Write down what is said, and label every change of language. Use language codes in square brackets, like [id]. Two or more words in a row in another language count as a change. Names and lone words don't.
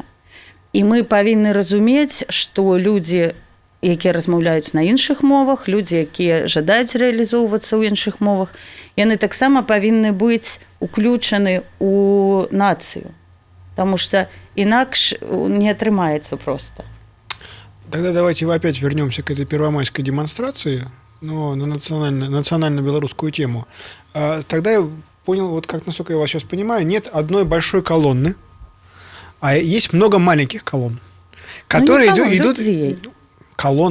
[be] І мы павінны разумець, што людзі, якія размаўляюць на іншых мовах, людзі, якія жадаюць рэалізоўвацца ў іншых мовах, яны таксама павінны быць уключаны ў нацыю. Таму што інакш не атрымаецца проста. [ru] Тогда давайте опять вернемся к этой первомайской демонстрации, но на национально-белорусскую тему. Тогда понял, вот как, насколько я вас сейчас понимаю, нет одной большой колонны, а есть много маленьких колонн, которые идут колонны.